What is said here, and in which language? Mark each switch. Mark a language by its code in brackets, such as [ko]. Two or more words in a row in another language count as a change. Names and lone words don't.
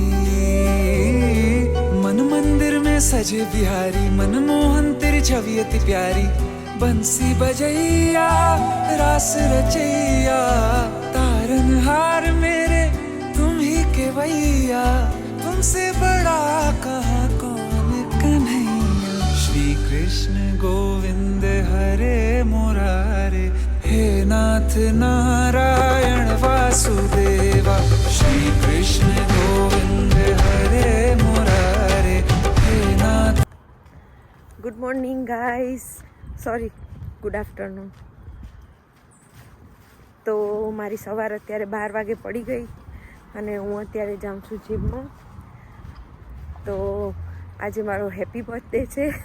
[hi] मन मंदिर में सजे बिहारी, मनमोहन तेरी छवि अति प्यारी। बंसी बजैया रास रचैया, तारनहार मेरे तुम ही केवैया। तुमसे बड़ा कहाँ कौन कन्हैया। श्री कृष्ण गोविंद हरे मुरारे, हे नाथ नारायण वासुदेवा। श्री कृष्ण गोविंद हरे मुरारे, हे नाथ। [en] good morning guys, sorry good afternoon. [gu] તો મારી સવાર અત્યારે 12 વાગે પડી ગઈ અને હું અત્યારે જાઉં છું જીમમાં. તો આજે મારો [en] happy birthday [gu] છે.